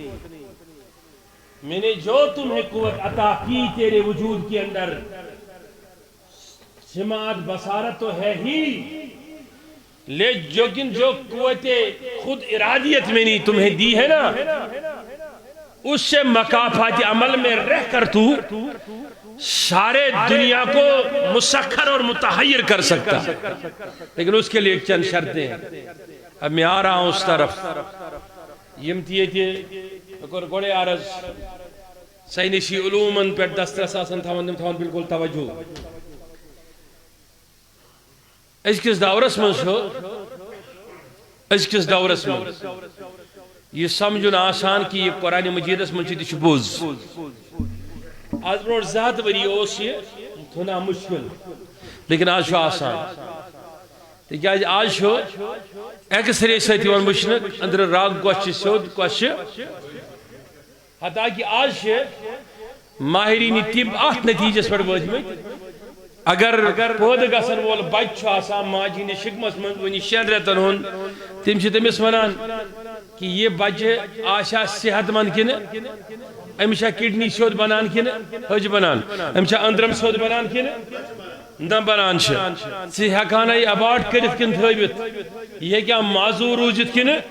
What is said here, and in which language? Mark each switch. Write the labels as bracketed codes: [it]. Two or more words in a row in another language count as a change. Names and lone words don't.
[ur] میں نے جو تمہیں قوت عطا کی تیرے وجود کے اندر، سماعت بصارت تو ہے ہی، لیکن جو قوت خود ارادیت میں نہیں تمہیں دی ہے نا، اس سے مکافات عمل میں رہ کر تو سارے دنیا کو مسخر اور متحیر کر سکتا، لیکن اس کے لیے ایک چند شرطیں ہیں۔ اب میں آ رہا ہوں اس طرف، [ks] گوڑے عرض سائنسی علومن پر دسترس آسن تھاون بالکل توجہ۔ ازکس دورس من یہ سمجھن آسان کہ یہ قرآن مجیدس من چھ بوز۔ آج برو زیادہ وری اوس یہ تھوڑا مشکل، لیکن آج آسان، تکیاز آج ایکس رے ستی ون وچھنہ اندر راگ کوش سیود کوش، حتیٰ کہ آج ماہرین طب ات نتیجس پر وٲتمٕتۍ اگر پٲدٕ گژھن وول بچہ چھُ آسان ماجہِ ہٕنٛدِس شِکمس منٛز وُنہِ 6 رٮ۪تن ہُنٛد، تِم چھِ تٔمِس ونان کہ یہ بچہ آسیا صحت مند کنہ، أمِس چھا کڈنی سیوٚد بنان کنہ حج بنان، أمِس چھا أنٛدرم سیوٚد بنان کنہ نہ بنان چھِ، ژٕ ہٮ۪کہانا یہِ اباٹ کٔرِتھ کِنہٕ تھٲوِتھ، یہِ ہیٚکیٛا معذوٗر روٗزِتھ کنہ؟